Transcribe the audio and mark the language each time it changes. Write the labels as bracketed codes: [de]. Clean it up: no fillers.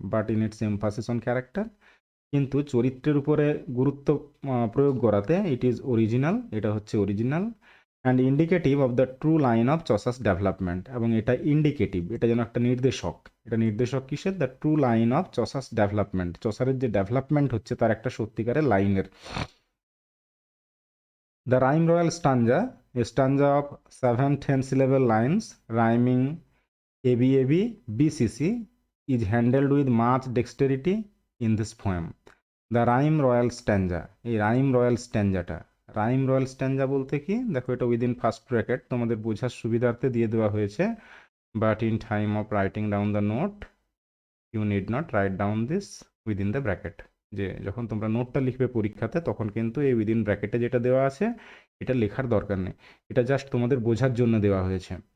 [en] but in its emphasis on character, [bn] কিন্তু চরিত্রের উপরে গুরুত্ব প্রয়োগ করাতে [en] it is original, [bn] এটা হচ্ছে original, [en] and indicative of the true line of চসাস development, [bn] এবং এটা ইন্ডিকেটিভ, এটা যেন একটা নির্দেশক, এটা নির্দেশক কিসের, [en] the true line of চসাস development, [bn] চসারের যে ডেভেলপমেন্ট হচ্ছে তার একটা সত্যিকারের লাইনের। [en] The rhyme royal stanza, a stanza of 7 10-syllable lines rhyming ABAB BCC is handled with much dexterity in this poem. [bn] The rhyme royal স্ট্যাঞ্জা, এই রাইম রয়্যাল স্ট্যাঞ্জাটা, রাইম রয়্যাল স্ট্যাঞ্জা বলতে কি, দেখো এটা উইদিন ফার্স্ট ব্র্যাকেট তোমাদের বোঝার সুবিধার্থে দিয়ে দেওয়া হয়েছে, [en] but in time of writing down the note you need not write down this within the bracket, [bn] যে যখন তোমরা নোটটা লিখবে পরীক্ষাতে তখন কিন্তু এই উইদিন ব্র্যাকেটে যেটা দেওয়া আছে এটা লেখার দরকার নেই, এটা জাস্ট তোমাদের বোঝার জন্য দেওয়া হয়েছে।